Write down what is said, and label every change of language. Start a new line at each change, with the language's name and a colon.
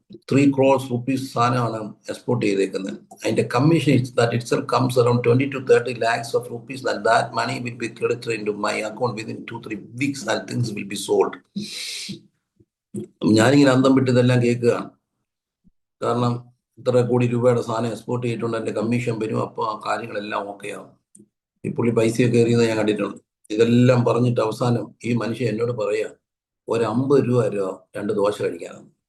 Malayalam: 3 crores rupees സാധനമാണ് export ചെയ്തേക്കുന്നത്. അതിന്റെ commission
English: itself comes around 20 to 30 lakhs of rupees, and that money will be credited into my account within 2-3 weeks and things will be sold.
Malayalam: ഞാനിങ്ങനെ അന്തം വിട്ട് ഇതെല്ലാം കേൾക്കുകയാണ്. കാരണം ഇത്ര കോടി രൂപയുടെ സാധനം എക്സ്പോർട്ട് ചെയ്തിട്ടുണ്ട്, എന്റെ കമ്മീഷൻ വരും, അപ്പൊ ആ കാര്യങ്ങളെല്ലാം ഓക്കെ ആവും. ഈ പുള്ളി പൈസയൊക്കെ എറിയുന്നത് ഞാൻ കണ്ടിട്ടുണ്ട്. ഇതെല്ലാം പറഞ്ഞിട്ട് അവസാനം ഈ മനുഷ്യൻ എന്നോട് പറയാ, ഒരു 50 രൂപ 2 ദോശ കഴിക്കാനാണ്.